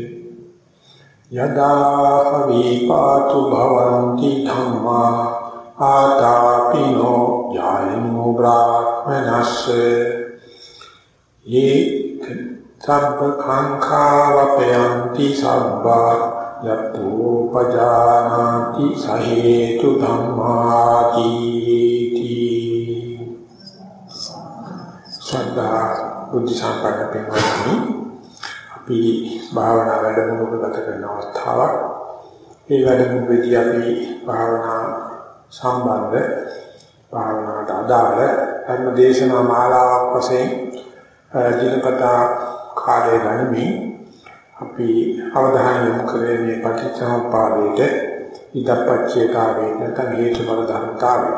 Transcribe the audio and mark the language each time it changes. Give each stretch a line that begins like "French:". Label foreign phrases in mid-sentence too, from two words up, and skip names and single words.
Pali: යදා විපාතු භවಂತಿ ධම්මා ආතාපිනෝ යායනෝ බ්‍රාහ්මනස්සේ යේ සබ්බ කාංඛාවපයන්ති සබ්බා යතෝ පජානාති සහේතු ධම්මාති
Sinhala: සදා බුද්ධ සම්පන්න පින්වත්නි අපි භාවනා වැඩමුළුවක ගත කරන අවස්ථාවක්. මේ වැඩමුළුවේදී අපි භාවනා සම්බන්ධ භාවනාවට අදාළ ධර්ම දේශනා මාලාවක් වශයෙන් දිනපතා කාලය ගනිමින් අපි අවධානය යොමු කරේ මේ පටිච්චසමුප්පාදයට ඉදප්පච්චේතාවයට නැත්නම් හේතුඵල ධර්මතාවයට.